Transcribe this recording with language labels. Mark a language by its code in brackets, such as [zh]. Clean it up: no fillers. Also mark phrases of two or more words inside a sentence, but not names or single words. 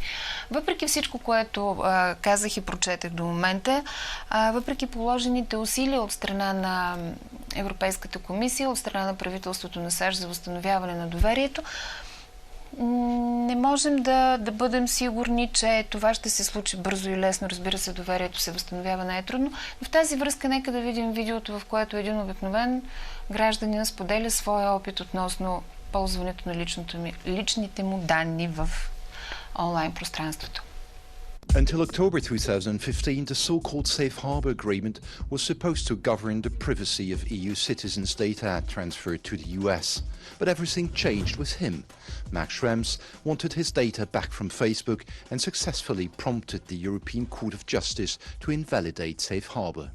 [bg] Въпреки всичко, което казах и прочетах до момента, въпреки положените усилия от страна на Европейската комисия, от страна на правителството на САЩ за възстановяване на доверието, не можем да бъдем сигурни, че това ще се случи бързо и лесно. Разбира се, доверието се възстановява най-трудно. В тази връзка нека да видим видеото, в което един обикновен гражданин споделя своя опит относно ползването на личните му данни в онлайн пространството. [en] Until October 2015, the so-called Safe Harbour Agreement was supposed to govern the privacy of EU citizens' data transferred to the US. But everything changed with him. Max Schrems wanted his data back from Facebook and successfully prompted the European Court of Justice to invalidate Safe Harbour.